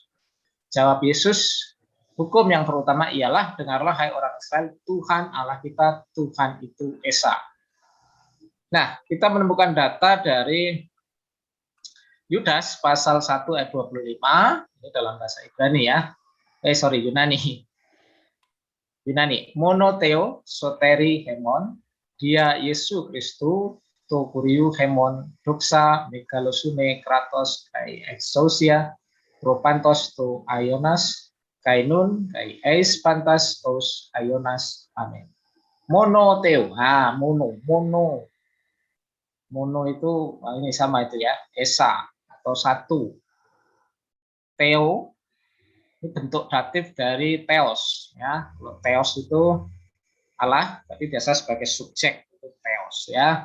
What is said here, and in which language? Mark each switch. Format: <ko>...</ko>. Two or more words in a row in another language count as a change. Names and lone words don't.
<id>Jawab Yesus, hukum yang terutama ialah dengarlah hai orang Israel, Tuhan Allah kita, Tuhan itu Esa. Nah, kita menemukan data dari Yudas pasal 1 ayat 25, ini dalam bahasa Ibrani ya. Yunani.</id> <el>Μόνῳ θεῷ σωτῆρι ἡμῶν, διὰ Ἰησοῦ Χριστοῦ, τοῦ κυρίου ἡμῶν, δόξα μεγαλωσύνη κράτος καὶ ἐξουσία, πρὸ παντὸς τοῦ αἰῶνος, καὶ νῦν, καὶ εἰς πάντας τοὺς αἰῶνας,</el> <id>amin. Monoteo, mono itu ini sama itu ya, Esa atau satu. Theo ini bentuk datif dari theos ya. Kalau theos itu Allah, tapi biasa sebagai subjek itu theos ya.</id>